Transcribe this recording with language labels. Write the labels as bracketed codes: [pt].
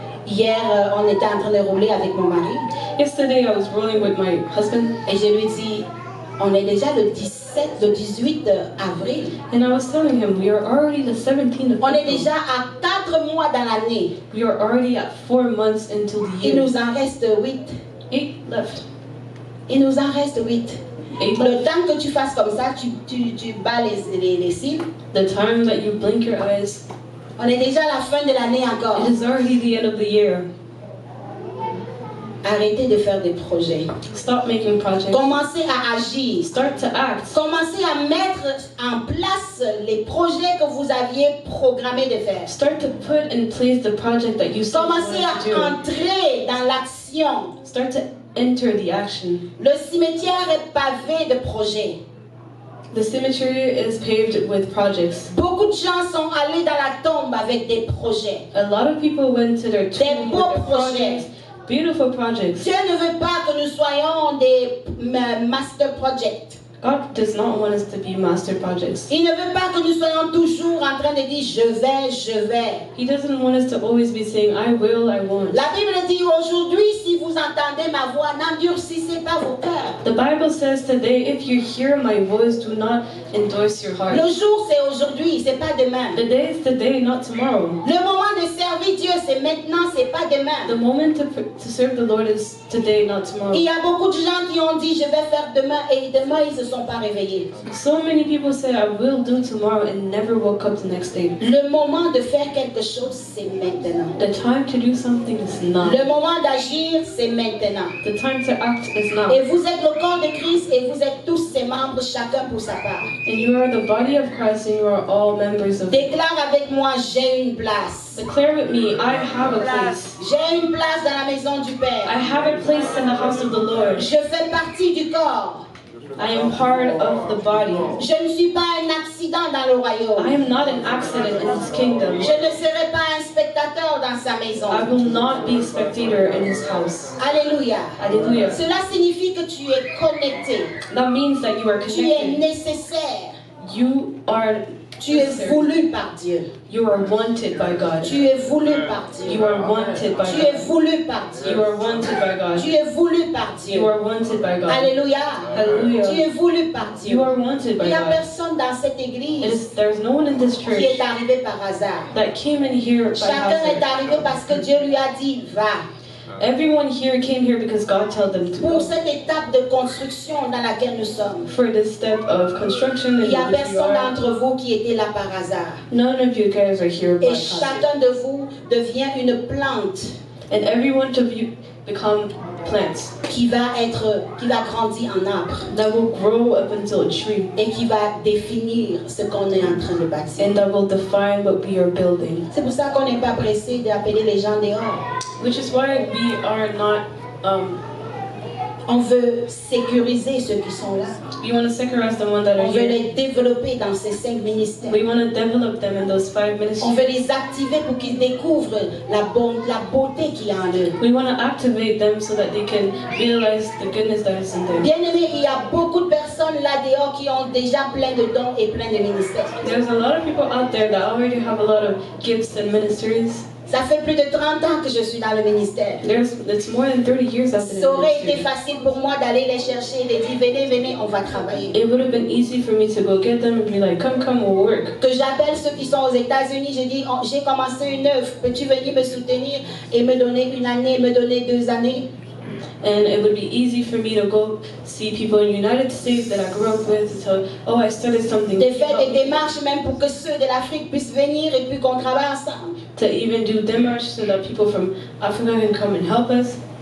[fr] Hier, on était en train de rouler avec mon mari [en] Yesterday I was rolling with my husband [fr] et je lui dis, on est déjà le 18 avril. [en] and I was telling him we are already the 17th of [fr] On est [en] April. [fr] déjà à 4 mois dans l'année. [en] We are already at 4 months into the [fr] Il [en] year. [fr] nous en reste 8. [en] 8 left. [fr] Il nous en reste 8. [en] 8 [fr] Le [en] left. [fr] temps que tu fasses comme ça, tu bats les cils. [en] The time that you blink your eyes, [fr] On est déjà à la fin de l'année encore. [en] it is already the end of the year. [fr] Arrêtez de faire des projets. [en] Stop making projects. [fr] Commencez à agir. [en] Start to act. [fr] Commencez à mettre en place les projets que vous aviez programmé de faire. [en] Start to put in place the project that you said you [fr] Commencez [en] wanted to [fr] à [en] do. [fr] entrer dans l'action. [en] Start to enter the action. [fr] Le cimetière est pavé de projets. [en] The cemetery is paved with projects. [fr] Beaucoup de gens sont allés dans la tombe avec des projets. [en] A lot of people went to their tomb with [fr] beaux [en] their projects. Beautiful projects. [fr] Dieu ne veut pas que nous soyons des [en] master projects. God does not want us to be master projects. [fr] Il ne veut pas que nous soyons toujours en train de dire je vais. [en] He doesn't want us to always be saying, I will, I won't. [fr] La Bible dit aujourd'hui, si vous entendez ma voix, n'endurcissez pas vos cœurs. [en] The Bible says today, if you hear my voice, do not endorse your heart. [fr] Le jour c'est aujourd'hui, c'est pas demain. [en] The day is today, not tomorrow. [fr] Le moment de servir Dieu, c'est maintenant, c'est pas demain. [en] The moment to serve the Lord is today, not tomorrow. [fr] Il y a beaucoup de gens qui ont dit je vais faire demain et demain ils se sont pas réveillés. [en] So many people say, I will do tomorrow and never woke up the next day. [fr] Le moment de faire quelque chose, c'est maintenant. [en] The time to do something is now. [fr] Le moment d'agir, c'est maintenant. [en] The time to act is now. [fr] Et vous êtes le corps de Christ et vous êtes tous ses membres, chacun pour sa part. [en] And you are the body of Christ and you are all members of it. [fr] Déclare avec moi, j'ai une place. [en] Declare with me, I have a place. [fr] J'ai une place dans la maison du [en] I [fr] Père. [en] have a place in the house of the Lord. [fr] Je fais partie du corps. [en] I am part of the body. [fr] Je ne suis pas un accident dans le [en] I [fr] royaume. [en] am not an accident in his kingdom. [fr] Je ne serai pas un spectateur dans sa maison. [en] I will not be a spectator in his house. [fr] Alléluia. [en] Hallelujah. [fr] Cela signifie que tu es connecté. [en] That means that you are [fr] Tu es [en] connected. [fr] nécessaire. [en] You are [fr] Tu es [en] necessary. [fr] voulu par Dieu. [en] You are wanted by God. [fr] Tu es voulu par Dieu. [en] You are wanted by [fr] Tu es [en] God. [fr] voulu par Dieu. [en] You are wanted by God. [fr] Tu es voulu par [en] You [fr] Dieu. [en] are wanted by God. [fr] Alléluia. [en] Hallelujah. [fr] Tu es voulu par Dieu. [en] You are wanted [fr] Il [en] by [fr] n'y a [en] God. [fr] personne dans cette église [en] There's no one in this [fr] qui [en] church [fr] est arrivé par hasard. [en] that came in here by [fr] Chacun est [en] hazard. [fr] arrivé parce que Dieu lui a dit va. [en] Everyone here came here because God told them to [fr] Pour cette étape de construction dans laquelle nous sommes. [en] For this step of construction [fr] Il [en] in [fr] n'y a [en] which you [fr] personne [en] are. [fr] d'entre vous qui était là par hasard. [en] None of you guys are here by [fr] Et [en] hazard. [fr] chacun de vous devient une plante [en] And every one of you become plants [fr] qui va grandir en arbre [en] that will grow up until a tree [fr] et qui va définir ce qu'on est en train de bâtir. [en] and that will define what we are building. [fr] C'est pour ça qu'on n'est pas pressé d'appeler les gens dehors. [en] Which is why we are not, [fr] On veut sécuriser ceux qui sont là. [en] we want to securize the ones that are [fr] On veut [en] here. [fr] les développer dans ces 5 ministères. [en] We want to develop them in those 5 [fr] On [en] ministries. [fr] veut les activer pour qu'ils découvrent la beauté qu'il y a en eux. [en] We want to activate them so that they can realize the goodness that is in them. [fr] Bien aimé, il y a beaucoup de personnes là dehors qui ont déjà plein de dons et plein de ministères. [en] There's a lot of people out there that already have a lot of gifts and ministries. [fr] Ça fait plus de 30 ans que je suis dans le ministère. [en] It's more than 30 years I've been in [fr] Ça aurait été [en] ministry. [fr] facile pour moi d'aller les chercher, de dire venez, venez, on va travailler. [en] It would have been easy for me to go get them and be like, come, we'll work. [fr] Que j'appelle ceux qui sont aux États-Unis, je dis j'ai commencé une œuvre, peux-tu venir me soutenir et me donner une année, me donner 2 années? [en] And it would be easy for me to go see people in the United States that I grew up with and tell, oh, I started something. [fr] De faire des démarches même pour que ceux de l'Afrique puissent venir et puis qu'on travaille ensemble. [en] To even do démarches so that people from Africa can come and help us.